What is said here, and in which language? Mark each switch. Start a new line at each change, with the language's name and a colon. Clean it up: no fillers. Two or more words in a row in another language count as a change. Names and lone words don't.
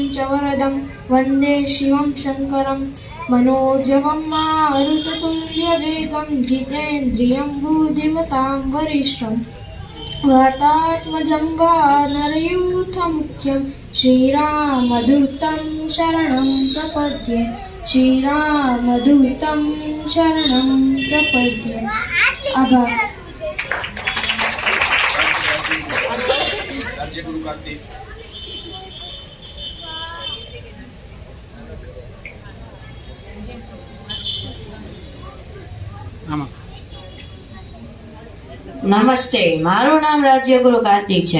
Sanskrit: च वरदं वन्दे शिवं शङ्करं मनोजवं मारुततुल्यवेगं जितेन्द्रियं बुद्धिमतां वरिष्ठम् वातात्मजं वानरयूथमुख्यं श्रीरामदूतं शरणं प्रपद्ये श्रीरामदूतं शरणं प्रपद्ये आभार
Gujarati: રાજ્યગુરુ કાર્તિક નમસ્તે, મારું નામ રાજ્યગુરુ કાર્તિક છે.